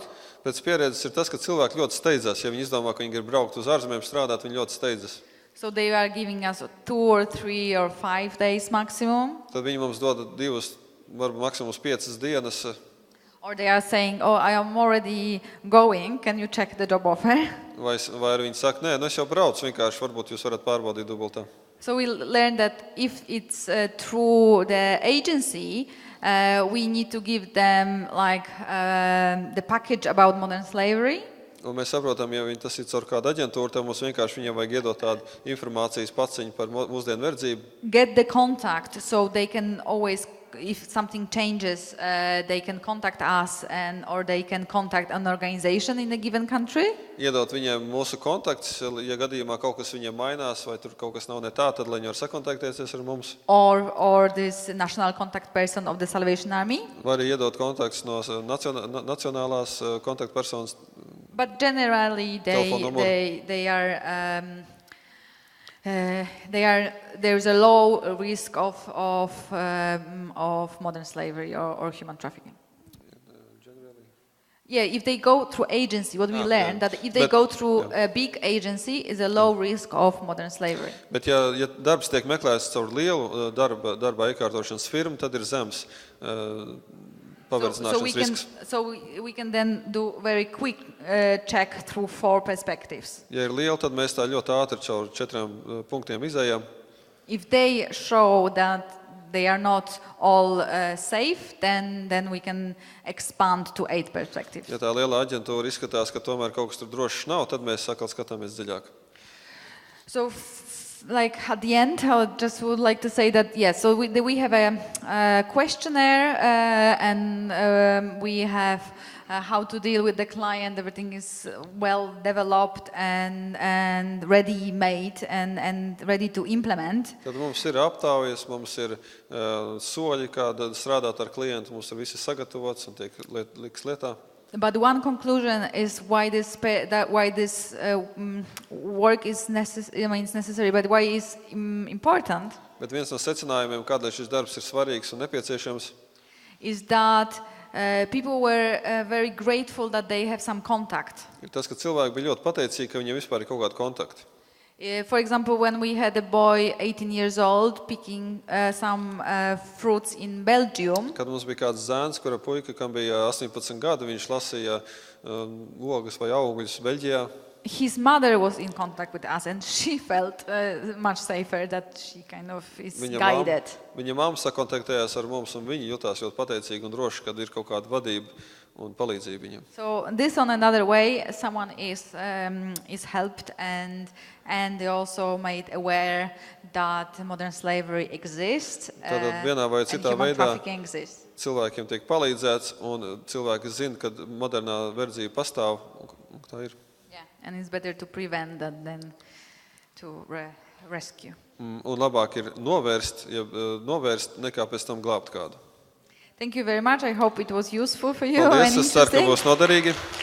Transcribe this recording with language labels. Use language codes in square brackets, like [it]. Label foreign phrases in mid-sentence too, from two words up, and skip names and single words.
[lv] Pēc pieredzes ir tas, ka cilvēki ļoti steidzas. Ja viņi izdomā, ka viņi grib braukt uz ārzemēm strādāt, viņi ļoti steidzas. [en] So they are giving us 2 or 3 or 5 days maximum. [lv] Tad viņi mums dod 2, varbūt maksimums 5 dienas. [en] Or they are saying, oh, I am already going, can you check the job offer? [lv] Vai viņi saka, nē, es jau braucu, vienkārši varbūt jūs varat pārbaudīt dubultā. [en] So we learned that if it's through the agency, we need to give them like the package about modern slavery. [lv] Un mēs saprotam, ja tas ir caur kādu aģentūru, tad mums vienkārši viņam vajag iedot tādu informācijas paciņu par mūsdienu verdzību. [en] Get the contact, so they can always, if something changes, they can contact us or they can contact an organization in a given country. [lv] Iedot viņiem mūsu kontaktus, ja gadījumā kaut kas viņiem mainās vai tur kaut kas nav ne tā, tad lai viņi var sakontaktēties ar mums. [en] Or this national contact person of the Salvation Army. [lv] Vai arī iedot kontaktus no nacionālās kontaktpersonas. [en] But generally there's a low risk of modern slavery or human trafficking. Yeah, if they go through agency, what we learned that if they go through a big agency, is a low risk of modern slavery. [lv] Bet ja darbs tiek meklēts caur lielu darba iekārtošanas firmu, tad ir zems paverdzināšanas risks. [en] So we can then do very quick check through 4 perspectives. [lv] Ja ir liela, tad mēs tā ļoti ātri caur 4 punktiem izējām. [en] If they show that they are not all safe, then we can expand to 8 perspectives. [lv] Ja tā liela aģentūra izskatās, ka tomēr kaut kas tur drošs nav, tad mēs atkal skatāmies dziļāk. [en] So like at the end, I just would like to say that yes. So we have a questionnaire and we have how to deal with the client. Everything is well developed and ready made and ready to implement. [lv] Tad mums ir aptaujas, mums ir soļi, kā strādāt ar klientu, mums ir visi sagatavots un tiek liks lietā. [en] But one conclusion is why this work is necessary, but why is important. [lv] Bet viens no secinājumiem, kādēļ šis darbs ir svarīgs un nepieciešams, [en] is that people were very grateful that they have some contact. [lv] Ir tas, ka cilvēki bija ļoti pateicīgi, ka viņiem vispār ir kaut kādi kontakti. [en] For example, when we had a boy 18 years old picking some fruits in Belgium. [lv] Kad mums bija kāds zēns, kura puika, kam bija 18 gadu, viņš lasīja ogas vai augļus Beļģijā. [en] His mother was in contact with us and she felt much safer that she kind of is guided. [lv] Viņa mamma sakontaktējās ar mums un viņi jutās ļoti pateicīgi un droši, kad ir kaut kāda vadība un palīdzība viņam. [en] So this on another way, someone is helped and they also made aware that modern slavery exists [lv] Tātad vienā vai citā [en] and human [lv] veidā [en] trafficking exists. [lv] Cilvēkiem tiek palīdzēts un cilvēki zina, ka modernā verdzība pastāv un tā ir. [en] Yeah, and it's better to prevent that than to rescue. [lv] Un labāk ir novērst nekā pēc tam glābt kādu. [en] Thank you very much. I hope it was useful for you. [lv] Paldies, es ceru, ka būs noderīgi.